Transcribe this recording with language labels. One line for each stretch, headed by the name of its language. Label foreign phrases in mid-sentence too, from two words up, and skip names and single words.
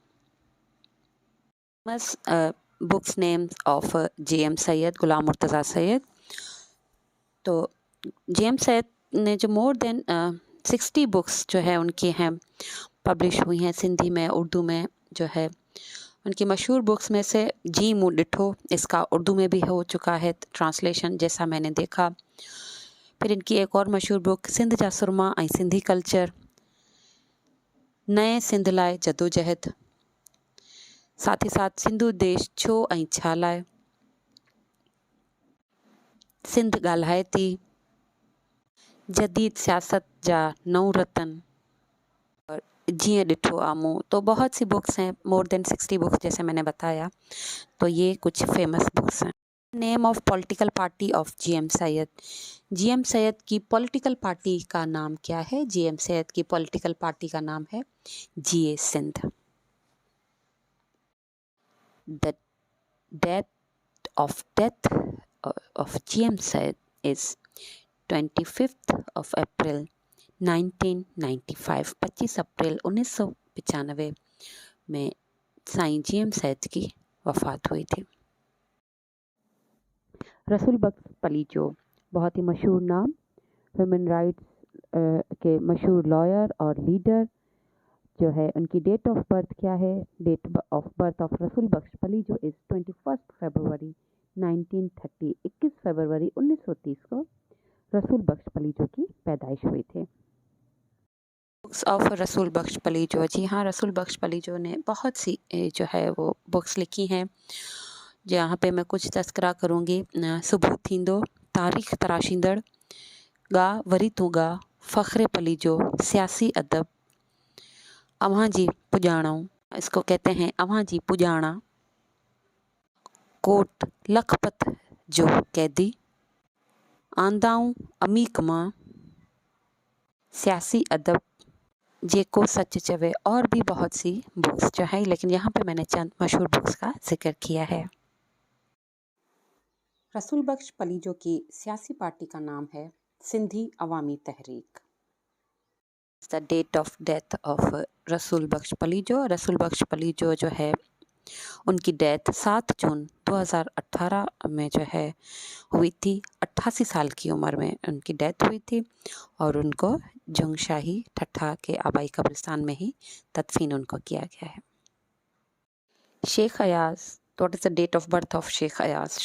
English: books names of G.M. सैयद, गुलाम मुर्तज़ा सैयद।
Urdu: तो G.M. سید نے جو
English: more than 60 books
Urdu: جو ہے ان کی ہیں پبلش ہوئی ہیں سندھی میں، اردو میں جو ہے. ان کی مشہور بکس میں سے جی مون ڏٺو, اس کا اردو میں بھی ہو چکا ہے ٹرانسلیشن جیسا میں نے دیکھا. پھر ان کی ایک اور مشہور بک سندھ جا سورما ۽ سندھی کلچر، نئے سندھ لاءِ جدوجہد, ساتھ ہی ساتھ سندھو دیش ڇو ۽ ڇا لاءِ، سندھ ڳالهائي ٿي، جدید سیاست جا 9 رتن اور جیئن ڏٺو آمون. تو بہت سی بکس ہیں,
English: more than 60 books
Urdu: جیسے میں نے بتایا. تو یہ کچھ فیمس بکس ہیں.
English: name of political party of G.M. सैयद। G.M.
Urdu: سید کی
English: political party
Urdu: کا نام کیا ہے? G.M. سید کی
English: political party
Urdu: کا نام ہے GA سندھ.
English: the death of G.M. Syed is 25th of April 1995.
Urdu: 25 اپریل 1995 میں سائیں G.M. سید کی وفات ہوئی تھی. रसूल बख्श पलीजो, بہت ہی مشہور نام,
English: human rights
Urdu: کے مشہور لائر اور لیڈر جو ہے. उनकी
English: date of birth
Urdu: کیا ہے?
English: date of birth of Rasool Bux Palijo is 21 February 1930.
Urdu: 21 فروری 1930 کو رسول بخش پلیجو کی پیدائش ہوئی تھی.
English: books of
Urdu: رسول بخش پلیجو، جی ہاں، رسول بخش پلیجو نے بہت سی جو ہے وہ بکس لکھی ہیں، جہاں پہ میں کچھ تذکرہ کروں گی. صبح ٿيندو، تاريخ تراشيندڙ، گا وري تون گا، فخرِ پليجو، سياسي ادب، اوهان جي پڄاڻو, اس کو کہتے ہیں اوهان جي پڄاڻا، کوٽ لکپت جو قيدي، آندائون عميق مان، سياسي ادب، جيڪو سچ چوي, اور بھی بہت سی بکس جو ہے، لیکن یہاں پہ میں نے چند مشہور بکس کا ذکر کیا ہے. رسول بخش پلیجو کی سیاسی پارٹی کا نام ہے سندھی عوامی تحریک.
English: the date of death of Rasool Bux Palijo.
Urdu: رسول بخش پلیجو جو ہے ان کی ڈیتھ 7 جون 2018 میں جو ہے ہوئی تھی. 88 سال کی عمر میں ان کی ڈیتھ ہوئی تھی اور ان کو جنگشاہی ٹھٹھہ کے آبائی قبرستان میں ہی تدفین ان کو کیا گیا ہے.
English: Sheikh Ayaz, what is the date of birth of Sheikh Ayaz?